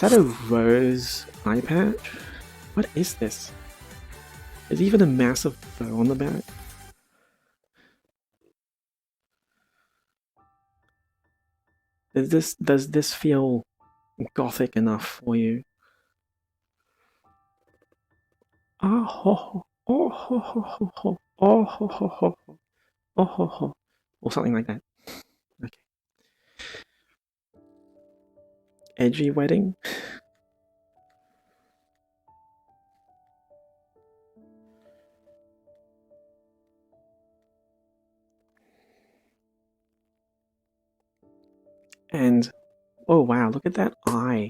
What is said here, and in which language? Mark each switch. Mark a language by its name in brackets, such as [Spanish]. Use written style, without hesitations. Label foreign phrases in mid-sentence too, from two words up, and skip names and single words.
[English] That a rose eye patch? What is this? There's even a massive bow on the back. Does this feel gothic enough for you? Oh ho ho ho ho ho ho oh ho ho ho oh ho ho, or something like that. Okay. Edgy wedding. And oh wow, look at that eye.